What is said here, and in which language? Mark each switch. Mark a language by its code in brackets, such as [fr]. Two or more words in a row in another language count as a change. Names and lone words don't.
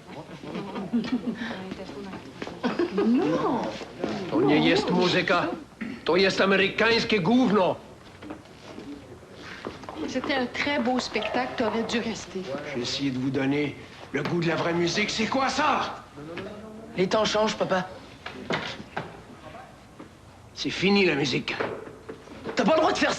[pl] To nie jest muzyka. To jest amerykańskie gówno. [fr] C'était un très beau spectacle, t'aurais dû rester. J'ai essayé de vous donner le goût de la vraie musique. C'est quoi ça? Les temps changent, papa. C'est fini, la musique. T'as pas le droit de faire ça!